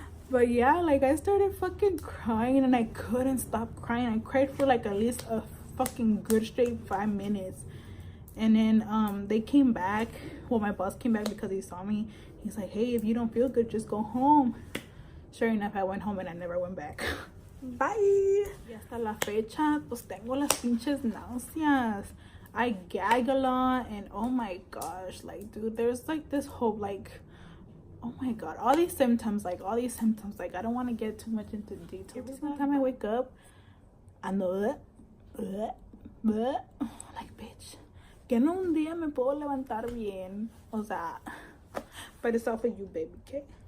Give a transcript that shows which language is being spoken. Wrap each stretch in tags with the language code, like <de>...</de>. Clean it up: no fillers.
<en>But yeah, like, I started fucking crying, and I couldn't stop crying. I cried for like at least a fucking good straight 5 minutes. And then they came back. Well, my boss came back because he saw me. He's like, hey, if you don't feel good, just go home. Sure enough, I went home and I never went back. Bye.</en> <es>Y hasta la fecha, pues tengo las pinches náuseas.</es> <en>I gag a lot, and oh my gosh, like, dude, there's like this whole like, oh my god, all these symptoms, like I don't want to get too much into detail. Every single time I wake up, I know like, bitch,</en> <es>que no un día me puedo levantar bien, o sea,</es> <en>but it's all for you, baby, okay?</en>